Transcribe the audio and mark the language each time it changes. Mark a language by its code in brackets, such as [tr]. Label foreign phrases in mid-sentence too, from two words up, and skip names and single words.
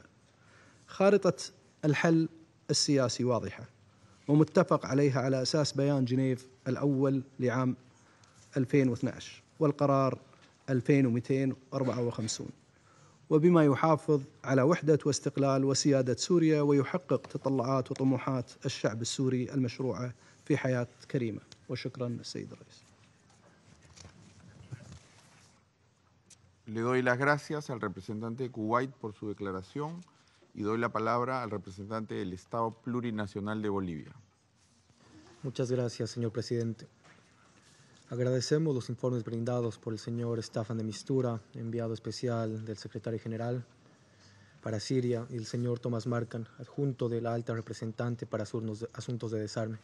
[ar] خارطة الحل السياسي واضحة ومتفق عليها على أساس بيان جنيف الأول لعام 2012 والقرار 2254، وبما يحافظ على وحدة واستقلال وسيادة سوريا ويحقق تطلعات وطموحات الشعب السوري المشروعة في حياة كريمة. وشكرا السيد الرئيس. [es] Le doy las gracias al representante de Kuwait por su declaración y doy la palabra al representante del Estado Plurinacional de Bolivia. Muchas gracias, señor presidente. Agradecemos los informes brindados por el señor Staffan de Mistura, enviado especial del secretario general para Siria, y el señor Thomas Markham, adjunto de la alta representante para asuntos de desarme.